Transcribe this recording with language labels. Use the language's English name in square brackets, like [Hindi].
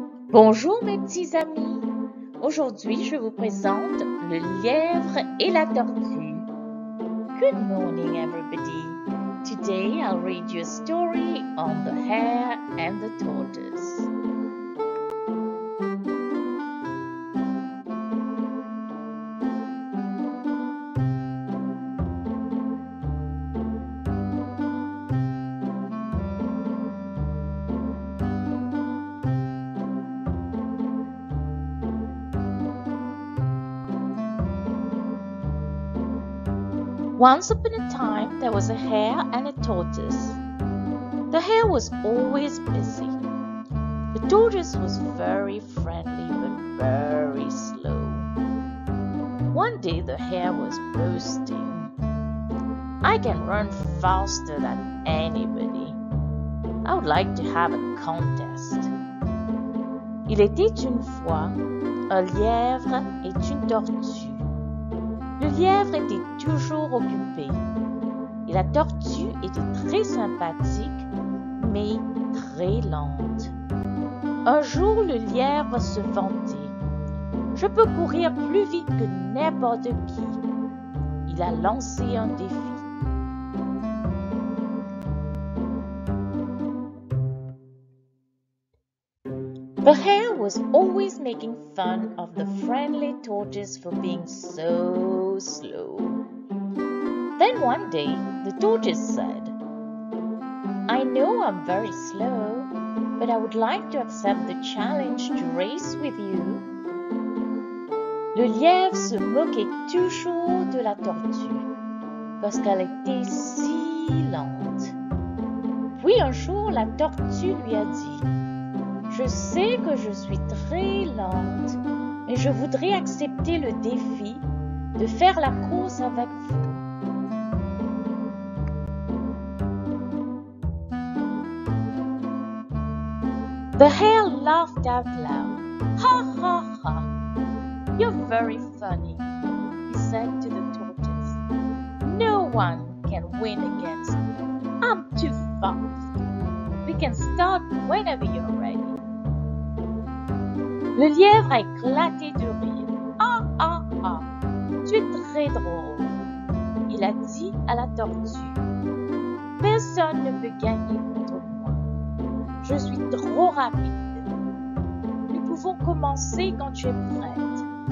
[French] Bonjour mes petits amis, aujourd'hui je vous présente le lièvre et la tortue. [English] Good morning everybody. Today I'll read you a story on the hare and the tortoise. Once upon a time, there was a hare and a tortoise. The hare was always busy. The tortoise was very friendly but very slow. One day the hare was boasting. I can run faster than anybody. I would like to have a contest. [French] Il était une fois un lièvre et une tortue. Le lièvre était toujours occupé et la tortue était très sympathique mais très lente. Un jour, le lièvre se vantait. « Je peux courir plus vite que n'importe qui. » Il a lancé un défi. [English] The hare was always making fun of the friendly tortoise for being so slow. Then one day, the tortoise said, I know I'm very slow, but I would like to accept the challenge to race with you. [French] Le lièvre se moquait toujours de la tortue, parce qu'elle était si lente. Puis un jour, la tortue lui a dit, je sais que je suis très lente, mais je voudrais accepter le défi de faire la course avec vous. [English] The hare laughed out loud. Ha ha ha! You're very funny, he said to the tortoise. No one can win against me. I'm too fast. We can start whenever you're ready. [French] Le lièvre a éclaté de rire. Ah ah ah, tu es très drôle. Il a dit à la tortue. Personne ne peut gagner contre moi. Je suis trop rapide. Nous pouvons commencer quand tu es prête.